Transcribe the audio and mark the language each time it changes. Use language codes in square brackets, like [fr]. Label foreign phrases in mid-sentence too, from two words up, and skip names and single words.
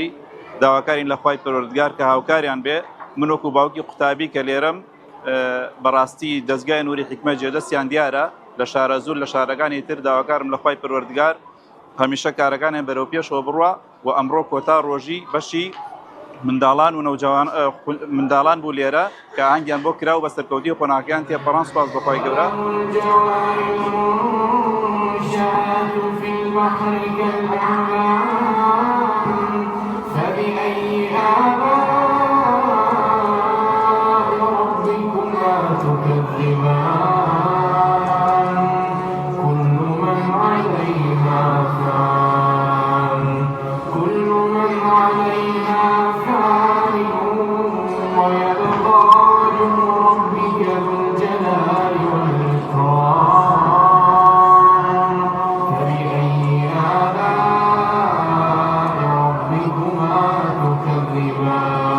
[ckb] داواکارین لە خوای پەروەردگار کە هاوکاریان بێ من وەکو باوکی قوتابی کە لێرەم بەڕاستی دەستگای نووری حکمە جێدەستیان دیارە لە شارە زوور لە شارەکانی تر داواکارم لە خوای پەروەردگار هەمیشە کارەکانیان بەرەو پێشەوە بڕوە و ئەمڕۆ کۆتا ڕۆژی بەشی منداڵان و نەوجەوان منداڵان بوو لێرە کە ئاهەنگیان بۆ کراو بە سەرکەوتی و قۆناغیان تێپەڕان سوپاس بەخوای گەورە. [ar] في البحر كالأعلام فبأي آلاء ربكما تكذبان كل من عليها فان كل من عليها فان ويبقى وجه ربك ذو الجلال والإكرام فبأي آلاء ربكما تكذبان